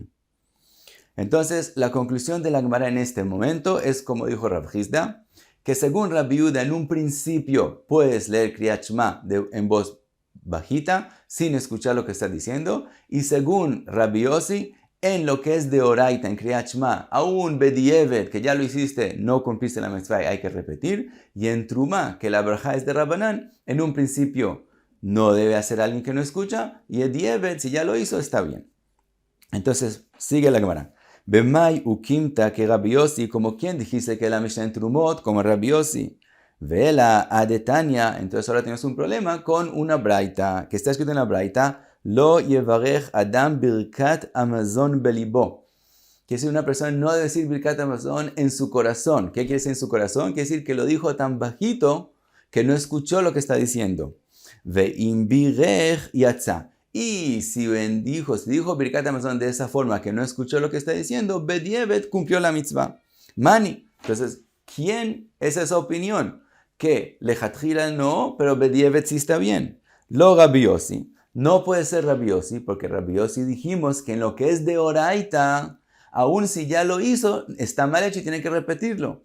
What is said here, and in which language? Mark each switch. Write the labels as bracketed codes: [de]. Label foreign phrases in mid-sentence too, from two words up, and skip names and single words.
[es] Entonces, la conclusión de la Gemara en este momento es, como dijo Rav Hizda, que según Rabbi Yehuda, en un principio puedes leer [he] קריאת שמע [es] en voz bajita, sin escuchar lo que está diciendo, y según Rabbi Yossi, en lo que es de oraita, en [he] קריאת שמע, [es] aún bedieved, que ya lo hiciste, no cumpliste la mitzvah, hay que repetir, y en Truma, que la braja es de Rabbanán, en un principio no debe hacer alguien que no escucha, y bedieved, si ya lo hizo, está bien. Entonces, sigue la Gemara. [arc] במאי אוקימתא [es] que Rabbi Yossi, como quien dijiste que la Mishnah en Trumot, como Rabbi Yossi. [arc] והא תניא, [es] entonces ahora tenemos un problema con una braita, que está escrito en la braita, [he] לא יברך אדם ברכת המזון בלבו. [es] Quiere decir, una persona no debe decir [he] ברכת המזון [es] en su corazón. ¿Qué quiere decir en su corazón? Quiere decir que lo dijo tan bajito que no escuchó lo que está diciendo. [he] ואם בירך יצא. [es] Y si dijo [he] ברכת המזון [es] de esa forma que no escuchó lo que está diciendo, bedieved cumplió la mitzvah. Mani. Entonces, ¿quién es esa opinión? Que lechatchila no, pero bedieved sí está bien. Lo Rabbi Yossi. no puede ser Rabbi Yossi, porque Rabbi Yossi dijimos que en lo que es de oraita, aun si ya lo hizo, está mal hecho y tiene que repetirlo.